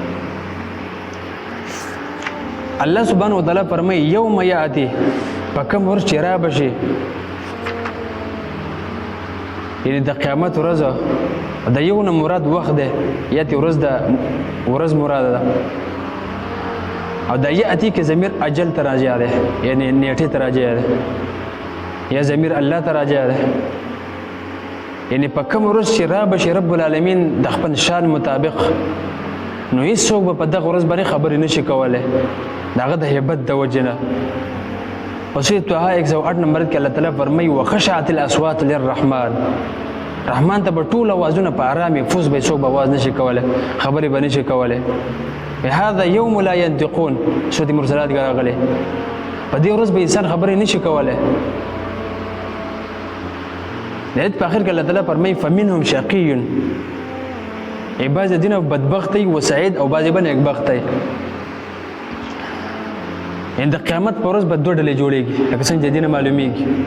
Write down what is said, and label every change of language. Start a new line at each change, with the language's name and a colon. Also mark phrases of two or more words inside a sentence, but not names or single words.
Arabic: الله سبحانه وتعالی
Pashto: فرمایي
Arabic: یوم یأتی،
Pashto: په کوم ورځ چې رابشي، یعنې د قیامت ورځ د یو نه مراد وخت دی، یأتی ورځ مراد ده، او د یأتی کې ضمیر اجل ته راجع دی، یعنې نیټې ته راجع دی، یا ضمیر الله ته راجع دی. یعنې په کوم ورځ چې رابشي
Arabic: رب العالمین
Pashto: د خپل شان مطابق نو هېڅوک به په دغه ورځ باندې خبرې نشي کولی د هغه د هیبت د وجې نه. په سورة طه 108 نمبر کې الله تعالی فرمایي
Arabic: وخشعت الاصوات للرحمن،
Pashto: رحمان ته به ټول اوازونه په ارامې فوز به څوک به اواز نشي کولی، خبرې به نشي کولی.
Arabic: هذا یوم لا ینطقون،
Pashto: سورة مرسلات کې راغلی په دې ورځ به انسان خبرې نشي کولی. د آیت په آخر کې الله تعالی فرمایي
Arabic: فمنهم شقی،
Pashto: بعضې دینه بدبخت دی و سعید او بعضې به نیکبخت دی. یعنې د قیامت په ورځ به دوه ډلې جوړېږي لکه څنګه چې دینه معلومیږي.